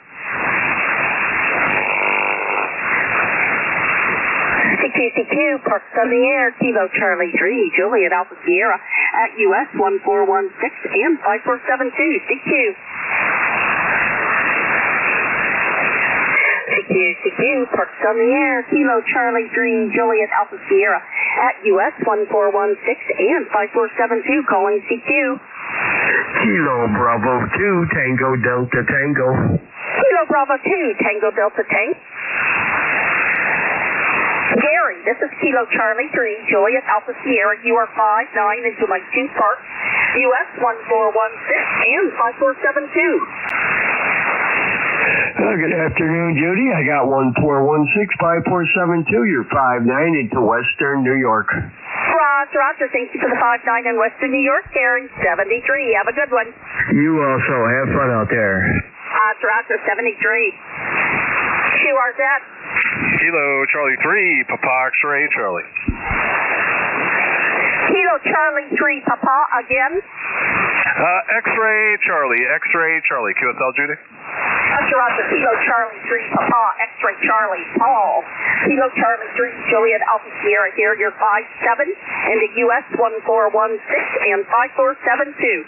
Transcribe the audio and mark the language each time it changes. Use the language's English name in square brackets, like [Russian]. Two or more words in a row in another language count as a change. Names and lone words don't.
[English] CQ, parks on the air, Kilo Charlie 3, Juliet Alpha Sierra at US 1416 and 5472. CQ, parks on the air, Kilo Charlie 3, Juliet Alpha Sierra at US 1416 and 5472, calling CQ. Kilo Bravo 2, Tango Delta Tango. Kilo Bravo 2, Tango Delta Tango. Gary, this is Kilo Charlie 3, Juliet Alpha Sierra. You are 59 into my 2 parks, US 1416 and 5472. Good afternoon, Judy. I got 1416-5472. You're 59 into Western New York. Roger, thank you for the 59 in Western New York, Gary. 73, have a good one. You also have fun out there. Roger, 73. QRZ. Kilo Charlie 3, Papa X-Ray Charlie. Kilo Charlie 3, Papa again. X-Ray Charlie. QSL Judy. Roger, Kilo Charlie 3, Papa X-Ray Charlie, Paul. Kilo Charlie 3, Juliet Alpha Sierra here. You're 57 into US 1416 and 5472.